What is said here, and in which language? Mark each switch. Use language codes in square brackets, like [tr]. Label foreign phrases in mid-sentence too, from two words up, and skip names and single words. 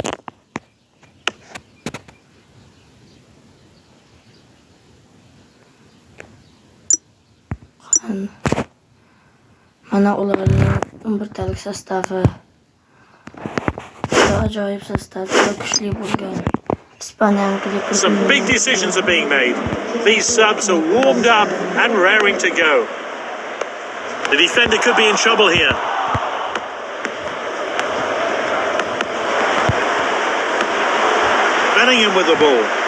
[uz] Mana ularning 11 talik sostavi. Ajoyib sostav, kuchli bo'lgan. [en] Some big decisions are being made. These subs are warmed up and raring to go. The defender could be in trouble here. Bellingham with the ball.